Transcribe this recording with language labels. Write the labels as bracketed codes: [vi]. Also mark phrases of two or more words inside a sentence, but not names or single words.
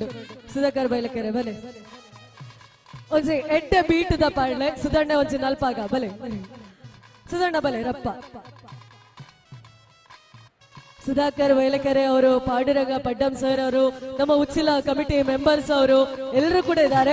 [tcy] ಸುಧಾಕರ್ ಬೈಲಕೆರೆ ಬಲೆ ಒಂಜಿ ಎಡ್ಡೆ ಬೀಟ್ ದ ಪಾಡ್ಲೆ ಸುಧಣ್ಣ ಒಂಜಿ ನಲ್ಪಾಗ ಬಲೆ ಸುಧಣ್ಣ ಬಲೆ ರಪ್ಪ. [kn] ಸುಧಾಕರ್ ಬೈಲಕೆರೆ ಅವರು, ಪಾಂಡುರಂಗ ಪಡ್ಡಂ ಸರ್ ಅವರು, ನಮ್ಮ ಉಚ್ಚಿಲ [en] committee members [kn] ಅವರು ಎಲ್ಲರೂ ಕೂಡ ಇದ್ದಾರೆ.